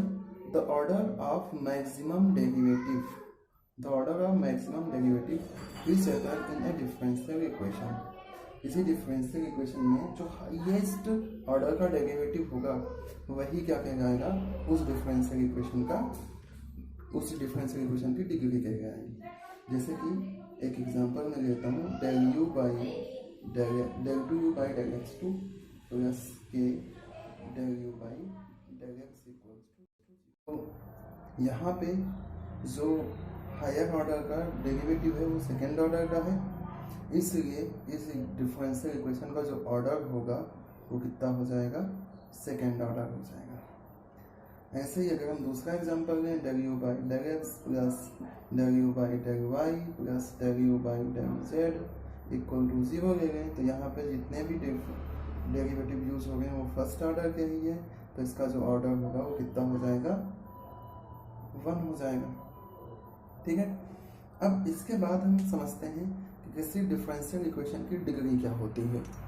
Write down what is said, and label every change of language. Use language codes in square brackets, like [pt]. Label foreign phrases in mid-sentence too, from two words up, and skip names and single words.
[en] the order of maximum derivative, the order of maximum derivative is settled in a differential equation. [hi] किसी [en] differential equation [hi] में जो [en] highest order [hi] का डेरिवेटिव होगा वही क्या कहलाएगा? उस [en] differential equation [hi] की डिग्री कहलाएगी। जैसे कि एक एग्जांपल मैं लेता हूँ, [en] del u by del 2u by del x2 plus k del u by del x equals to. [hi] तो यहाँ पे जो [en] higher order [hi] का डेरिवेटिव है वो [en] second order [hi] का है, इसलिए इस [en] differential equation [hi] का जो ऑर्डर होगा वो कितना हो जाएगा? [en] second order [hi] हो जाएगा। ऐसे ही अगर हम दूसरा एग्जांपल लें, [en] del u by del x plus del u by del y plus del u by del z equal to 0 [hi] ले लें, तो यहाँ पे जितने भी डेरिवेटिव यूज हो गए वो [en] first order [hi] के ही है, तो इसका जो ऑर्डर होगा वो कितना हो जाएगा? 1 हो जाएगा। ठीक है। अब इसके बाद हम समझते हैं कि किसी [en] differential equation [hi] की डिग्री क्या होती है।